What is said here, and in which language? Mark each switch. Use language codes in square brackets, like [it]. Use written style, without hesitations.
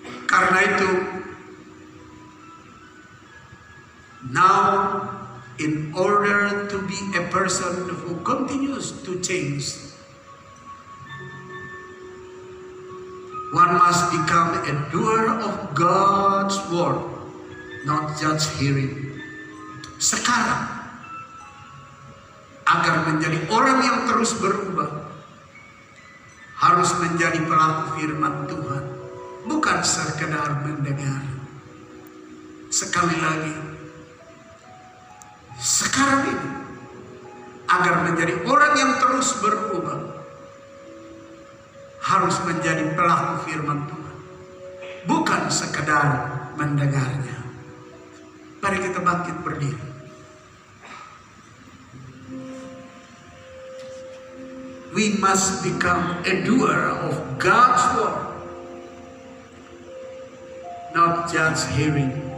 [id] Karena itu, [en] now in order to be a person who continues to change, one must become a doer of God's word, not just hearing. [id] Sekarang, agar menjadi orang yang terus berubah, harus menjadi pelaku firman Tuhan, bukan sekedar mendengar. Sekali lagi, sekarang ini, agar menjadi orang yang terus berubah, harus menjadi pelaku firman Tuhan, bukan sekedar mendengarnya. Mari kita bangkit berdiri. [en] We must become a doer of God's word, not just hearing.